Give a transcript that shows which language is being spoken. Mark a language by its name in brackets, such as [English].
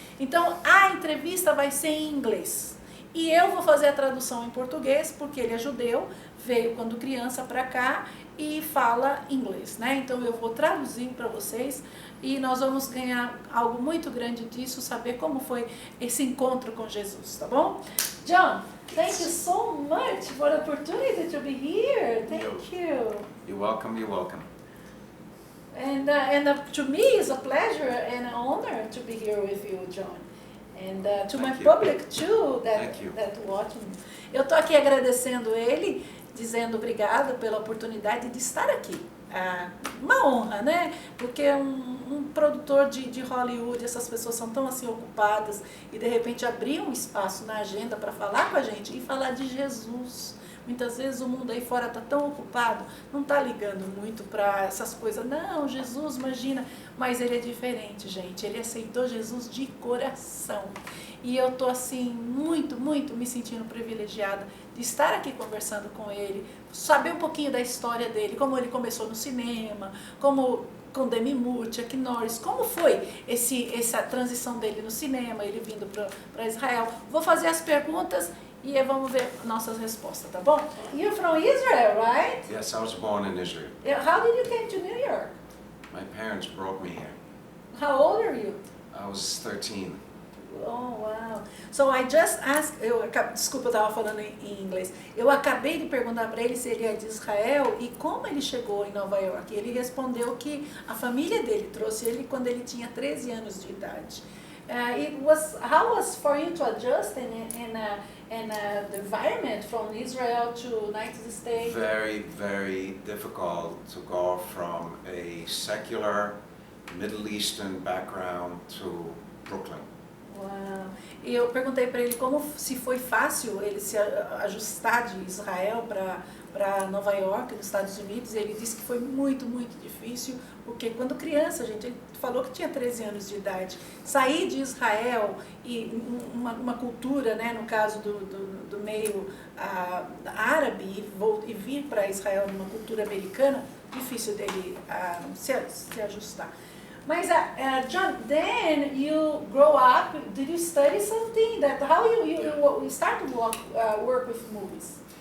[Portuguese] Então, a entrevista vai ser em inglês. E eu vou fazer a tradução em português, porque ele é judeu, veio quando criança para cá e fala inglês, né? Então eu vou traduzir para vocês e nós vamos ganhar algo muito grande disso, saber como foi esse encontro com Jesus, tá bom? [English] John, thank you so much for the opportunity to be here. Thank you. You're welcome, you're welcome. And to me it's a pleasure and an honor to be here with you, John. And to my public too, that watch me. [Portuguese] Eu tô aqui agradecendo ele, dizendo obrigada pela oportunidade de estar aqui. Uma honra, né? Porque um produtor de Hollywood, essas pessoas são tão assim ocupadas e de repente abrir um espaço na agenda para falar com a gente e falar de Jesus. Muitas vezes o mundo aí fora está tão ocupado, não está ligando muito para essas coisas. Não, Jesus, imagina, mas ele é diferente, gente. Ele aceitou Jesus de coração. E eu estou assim, muito, muito me sentindo privilegiada de estar aqui conversando com ele, saber um pouquinho da história dele, como ele começou no cinema, como com Demi Moore, Chuck Norris, como foi essa transição dele no cinema, ele vindo para Israel. Vou fazer as perguntas e vamos ver nossas respostas, tá bom? [English] You're from Israel, right? Yes, I was born in Israel. How did you come to New York? My parents brought me here. How old are you? I was 13. Oh, wow. So I just asked, [Portuguese] desculpa, eu estava falando em inglês. Eu acabei de perguntar para ele se ele é de Israel e como ele chegou em Nova York. Ele respondeu que a família dele trouxe ele quando ele tinha 13 anos de idade. [English] How was for you to adjust in the environment from Israel to United States? Very, very difficult to go from a secular Middle Eastern background to Brooklyn. [Portuguese] Uau. E eu perguntei para ele se foi fácil ele se ajustar de Israel para Nova York, nos Estados Unidos. Ele disse que foi muito, muito difícil, porque quando criança, gente, ele falou que tinha 13 anos de idade, sair de Israel e uma cultura, né, no caso do meio árabe e vir para Israel numa cultura americana, difícil dele se ajustar. [English] Mas John, then you grow up, did you study something? How you start to work with movies?